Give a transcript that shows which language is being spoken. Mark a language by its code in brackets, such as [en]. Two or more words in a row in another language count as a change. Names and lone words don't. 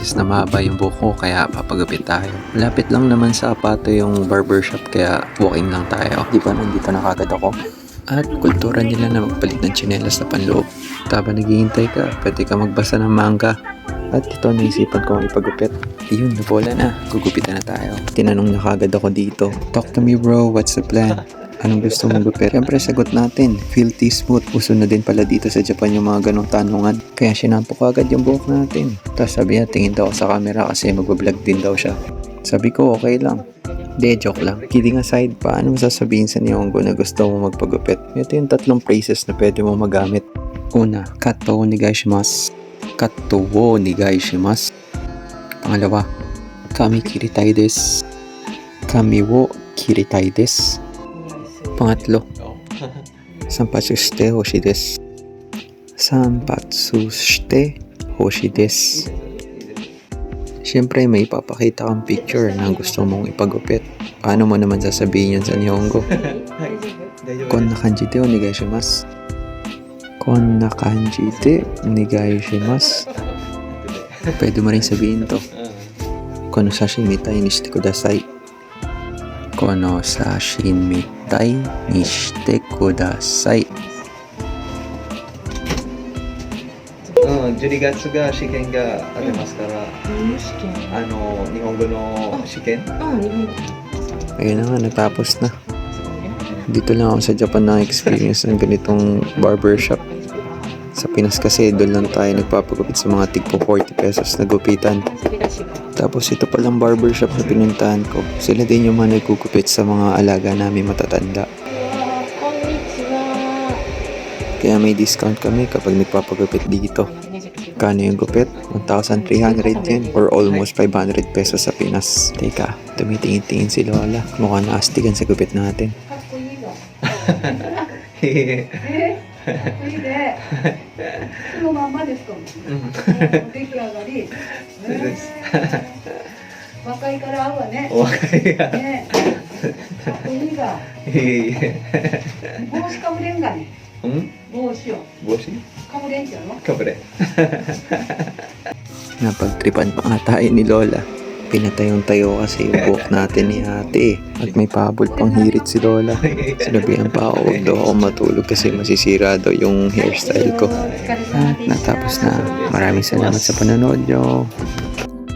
[tl] na mahaba yung buhok kaya papagupit tayo. Malapit lang naman sa Apato yung barbershop kaya walking lang tayo. Di ba nandito na kagad ako? At kultura nila na magpalit ng tsinelas na panloob. Taba naghihintay ka, pwede ka magbasa ng manga. At ito naisipan kong ipagupit. Ayun, nabola na. Gugupitan na tayo. Tinanong na kagad ako dito. [en] Talk to me bro, what's the plan? [tl] Anong gusto mong gupit? Siyempre sagot natin, [en] filthy smooth. [tl] Uso na din pala dito sa Japan yung mga ganong tanungan. Kaya sinampo ko agad yung buhok natin. Tapos sabi niya, tingin daw ako sa camera kasi magbablog din daw siya. Sabi ko, okay lang. Hindi, joke lang. Kidding aside, paano mo sasabihin sa Nihongo na gusto mo magpagupit? Ito yung 3 phrases na pwede mo magamit. Una, [ja] カットをお願いします. カットをお願いします. [tl] Pangalawa, [ja] 髪切りたいです. 髪を切りたいです. Pangatlo, 散髪してほしいです. 散髪してほしいです. [tl] Siyempre may ipapakita kang picture na gusto mong ipagupit. Paano mo naman sasabihin yun sa Nihongo? [ja] こんな感じでお願いします. こんな感じでお願いします. [tl] Pwede mo rin sabihin to. [ja] この刺身たいにしてください. この刺身たいにしてください. 12月が試験がありますから、日本語の試験。 [tl] Ayun na nga, natapos na. Dito lang ako sa Japan na experience ng ganitong barbershop. Sa Pinas kasi doon lang tayo nagpapagupit sa mga tigpo 40 pesos na gupitan. Tapos ito palang barbershop na pinuntahan ko. Sila din yung mga nagkukupit sa mga alaga namin matatanda. Kaya may discount kami kapag nagpapagupit dito. Kano yung gupit? 1,300 yen [en] or almost [tl] 500 pesos sa Pinas. Teka, tumitingin-tingin si Lola. Mukhang naastigan sa gupit natin. [ja] そのまんまですかも。出来上がり。若いから合うわね。若いが。ね。かっこいいが。帽子かぶれんがね。帽子を。帽子？かぶれんじゃろ？かぶれ。 [tl] Napagtripan pa nga tayo ni Lola. Pinatayong-tayo kasi yung buhok natin ni ate. At may pahabol pang hirit si Lola. Sinabihan pa ako, huwag daw ako matulog kasi masisira daw yung hairstyle ko. At natapos na. Maraming salamat sa panonood nyo.